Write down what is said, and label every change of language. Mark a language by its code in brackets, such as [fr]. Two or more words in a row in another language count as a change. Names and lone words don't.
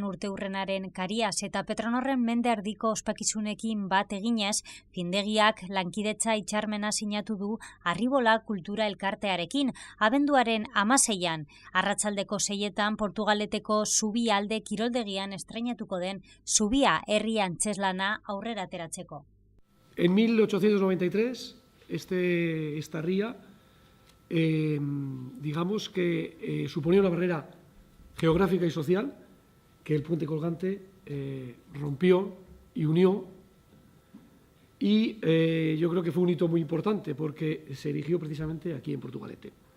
[eu] urteurrenaren kariaz eta Petronorren mende erdiko ospakizunekin bat eginez, findegiak lankidetza hitzarmena sinatu du Arribola Kultura Elkartearekin, abenduaren 16an, arratsaldeko 6etan Portugaleteko Zubi alde kiroldegian estreinatuko den Zubia herri antzeslana aurrera ateratzeko. [es] En 1893, esta ría, digamos que suponía una barrera geográfica y social que el puente colgante rompió y unió, y yo creo que fue un hito muy importante porque se erigió precisamente aquí en Portugalete.